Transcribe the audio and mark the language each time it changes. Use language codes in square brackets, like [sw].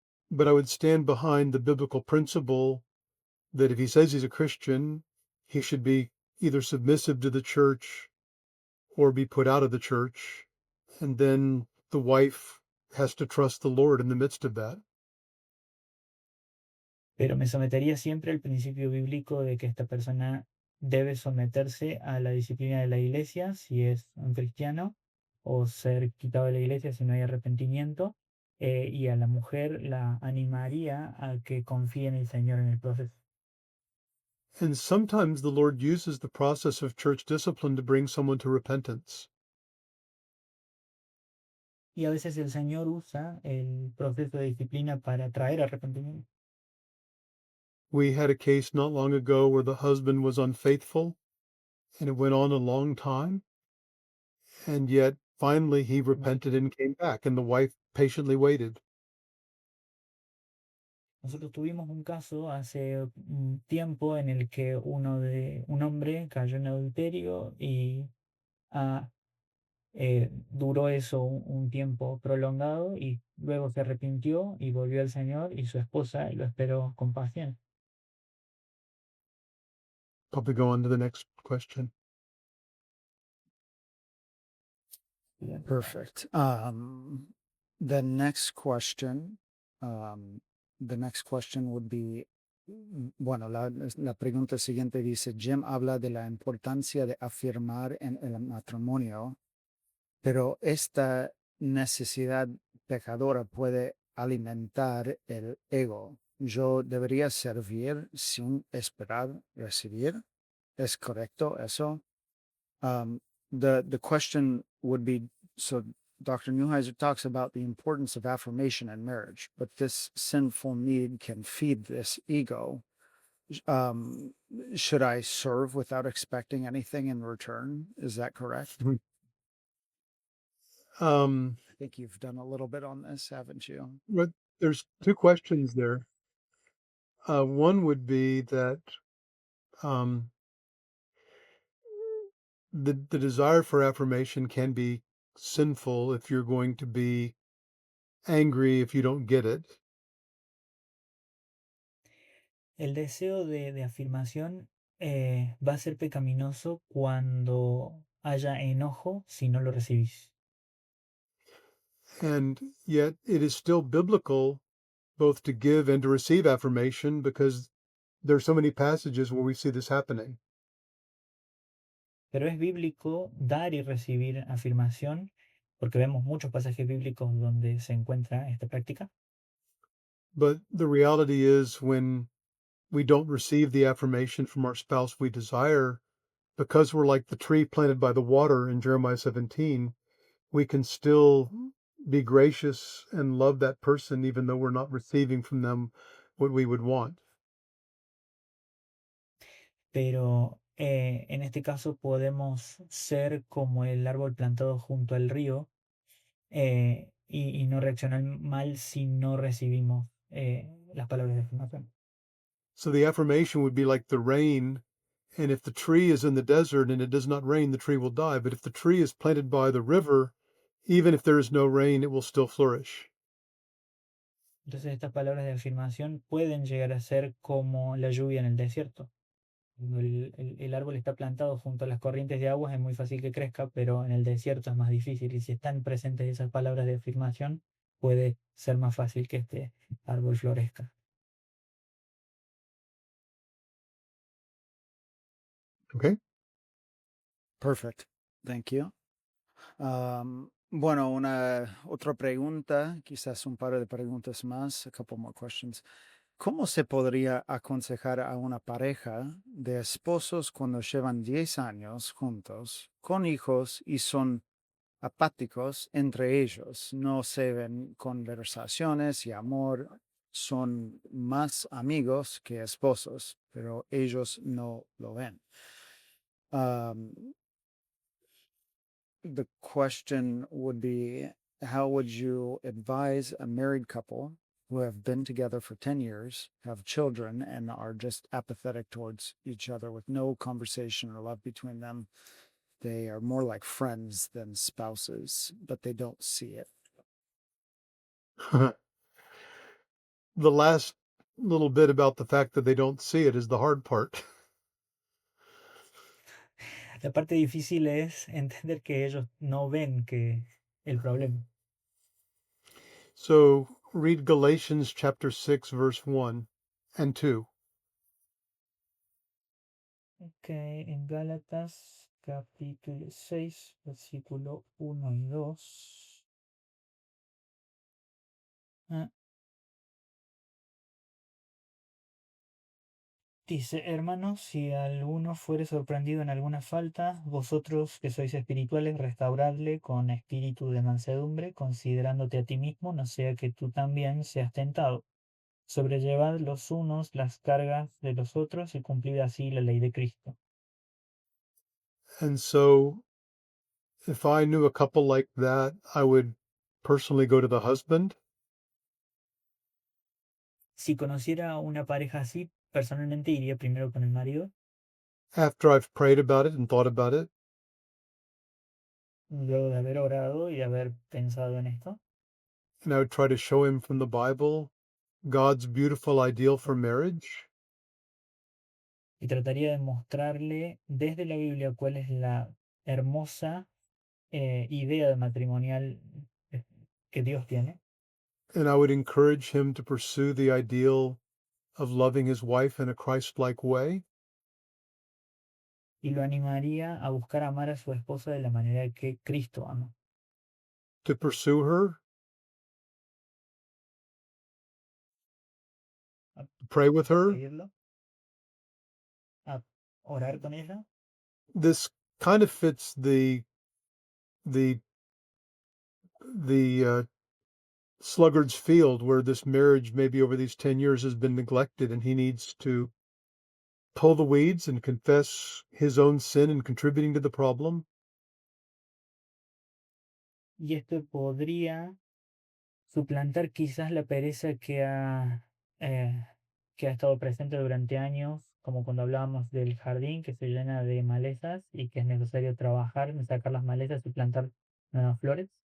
[en] But I would stand behind the biblical principle that if he says he's a Christian, he should be either submissive to the church or be put out of the church. And then the wife has to trust the Lord in the midst of that. [es] Pero me sometería siempre al principio bíblico de que esta persona debe someterse a la disciplina de la iglesia si es un cristiano, o ser quitado de la iglesia si no hay arrepentimiento, y a la mujer la animaría a que confíe en el Señor en el proceso. [en] And sometimes the Lord uses the process of church discipline to bring someone to repentance. [es] Y a veces el Señor usa el proceso de disciplina para traer arrepentimiento. [en] We had a case not long ago where the husband was unfaithful and it went on a long time. And yet finally he repented and came back, and the wife patiently waited. [es] Nosotros tuvimos un caso hace un tiempo en el que un hombre cayó en adulterio y ah, duró eso un tiempo prolongado y luego se arrepintió y volvió al Señor y su esposa lo esperó con paciencia. [en] Probably go on to the next question. Perfect. The next question, um, the next question would be, [es] bueno, la pregunta siguiente dice, Jim habla de la importancia de afirmar en el matrimonio, pero esta necesidad pecadora puede alimentar el ego. Yo debería servir sin esperar recibir. ¿Es correcto eso? [en] The question would be, so Dr. Neuheiser talks about the importance of affirmation in marriage, but this sinful need can feed this ego. Um, should I serve without expecting anything in return? Is that correct? Um, I think you've done a little bit on this, haven't you? but there's two questions there. One would be that um, the desire for affirmation can be sinful if you're going to be angry if you don't get it. [es] El deseo de afirmación va a ser pecaminoso cuando haya enojo si no lo recibís. [en] And yet it is still biblical both to give and to receive affirmation because there's so many passages where we see this happening. [es] Pero es bíblico dar y recibir afirmación, porque vemos muchos pasajes bíblicos donde se encuentra esta práctica. [en] But the reality is when we don't receive the affirmation from our spouse we desire, because we're like the tree planted by the water in Jeremiah 17, we can still be gracious and love that person even though we're not receiving from them what we would want. [es] Pero en este caso podemos ser como el árbol plantado junto al río y no reaccionar mal si no recibimos las palabras de afirmación. [en] So the affirmation would be like the rain. And if the tree is in the desert and it does not rain, the tree will die. But if the tree is planted by the river, even if there is no rain, it will still flourish. [es] Entonces estas palabras de afirmación pueden llegar a ser como la lluvia en el desierto. Cuando el árbol está plantado junto a las corrientes de agua es muy fácil que crezca, pero en el desierto es más difícil. Y si están presentes esas palabras de afirmación, puede ser más fácil que este árbol florezca. [en] Okay. Perfect. Thank you. [es] Bueno, otra pregunta, quizás un par de preguntas más, [en] a couple more questions. [es] ¿Cómo se podría aconsejar a una pareja de esposos cuando llevan 10 años juntos, con hijos y son apáticos entre ellos? No se ven conversaciones y amor, son más amigos que esposos, pero ellos no lo ven. [en] The question would be, how would you advise a married couple who have been together for 10 years, have children, and are just apathetic towards each other with no conversation or love between them? They are more like friends than spouses, but they don't see it. The last little bit about the fact that they don't see it is the hard part. [es] La parte difícil es entender que ellos no ven que el problema. [en] So read Galatians chapter 6, verse 1 and 2. [es] Ok, en Gálatas capítulo 6, versículo 1 y 2. Dice, hermanos, si alguno fuere sorprendido en alguna falta, vosotros que sois espirituales, restauradle con espíritu de mansedumbre, considerándote a ti mismo, no sea que tú también seas tentado. sobrellevad los unos las cargas de los otros y cumplid así la ley de Cristo. [en] And so, if I knew a couple like that, I would personally go to the husband [es] Si conociera una pareja así, personalmente iría primero con el marido, [en] after I've prayed about it and thought about it, [es] luego de haber orado y haber pensado en esto, [en] and I would try to show him from the Bible God's beautiful ideal for marriage. [es] y trataría de mostrarle desde la Biblia cuál es la hermosa idea de matrimonial eh, que Dios tiene. [en] And I would encourage him to pursue the ideal of loving his wife in a Christ-like way. [es] Y lo animaría a buscar amar a su esposa de la manera que Cristo ama, [en] To pursue her, [es] a [en] to pray with her. [es] pedirlo, a orar con ella. [en] This kind of fits the the sluggard's field, where this marriage maybe over these 10 years has been neglected, and he needs to pull the weeds and confess his own sin in contributing to the problem. [es] Y esto podría suplantar quizás la pereza que ha estado presente durante años, como cuando hablábamos del jardín que se llena de malezas y que es necesario trabajar en sacar las malezas y plantar nuevas flores.